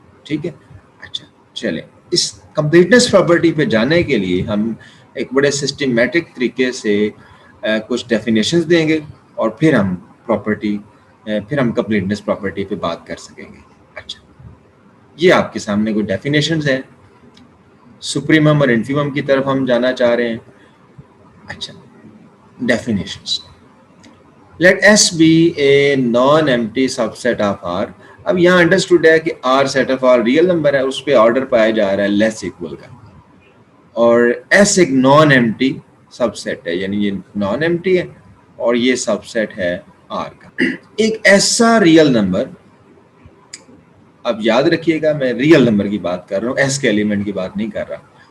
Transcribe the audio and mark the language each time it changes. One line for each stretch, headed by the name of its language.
Hindi: ठीक है, अच्छा चलें, इस कंप्लीटनेस प्रॉपर्टी पे जाने के लिए हम एक बड़े सिस्टमेटिक तरीके से कुछ डेफिनेशंस देंगे और फिर हम कंप्लीटनेस प्रॉपर्टी पे बात कर सकेंगे। अच्छा, ये आपके सामने कुछ डेफिनेशंस हैं, सुप्रीमम और इन्फीमम की तरफ हम जाना चाह रहे हैं। अच्छा, definitions,
English: Let S be a non-empty subset of R।
Hindi: अब यहाँ अंडरस्टूड है कि R set of all real number है, उस पर ऑर्डर पाया जा रहा है लेस इक्वल का, और S एक नॉन एम्प्टी सबसेट है, यानी ये नॉन एम्प्टी है और ये सबसेट है R का। एक ऐसा रियल नंबर, अब याद रखिएगा मैं रियल नंबर की बात कर रहा हूँ, S के एलिमेंट की बात नहीं कर रहा।